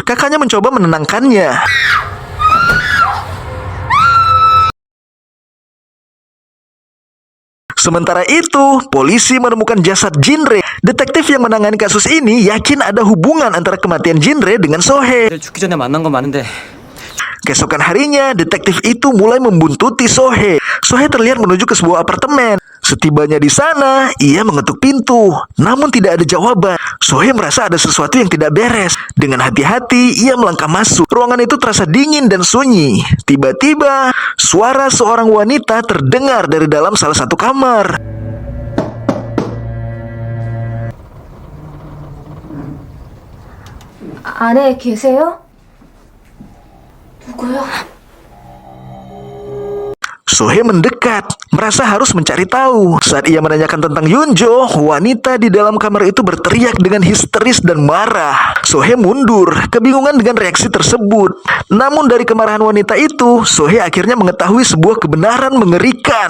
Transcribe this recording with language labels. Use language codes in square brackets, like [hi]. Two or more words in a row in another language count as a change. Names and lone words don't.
[id] Kakaknya mencoba menenangkannya. Sementara itu, polisi menemukan jasad Jinre. Detektif yang menangani kasus ini yakin ada hubungan antara kematian Jinre dengan Sohe. [ko] 죽기 전에 만난 건 많은데 [id] Keesokan harinya, detektif itu mulai membuntuti Sohe. Sohe terlihat menuju ke sebuah apartemen. Setibanya di sana, ia mengetuk pintu. Namun tidak ada jawaban. Sohe merasa ada sesuatu yang tidak beres. Dengan hati-hati, ia melangkah masuk. Ruangan itu terasa dingin dan sunyi. Tiba-tiba, suara seorang wanita terdengar dari dalam salah satu kamar. [ko] 안에 계세요? 누구요? [id] Sohe mendekat, merasa harus mencari tahu. Saat ia menanyakan tentang Yunjo, wanita di dalam kamar itu berteriak dengan histeris dan marah. Sohe mundur, kebingungan dengan reaksi tersebut. Namun dari kemarahan wanita itu, Sohe akhirnya mengetahui sebuah kebenaran mengerikan.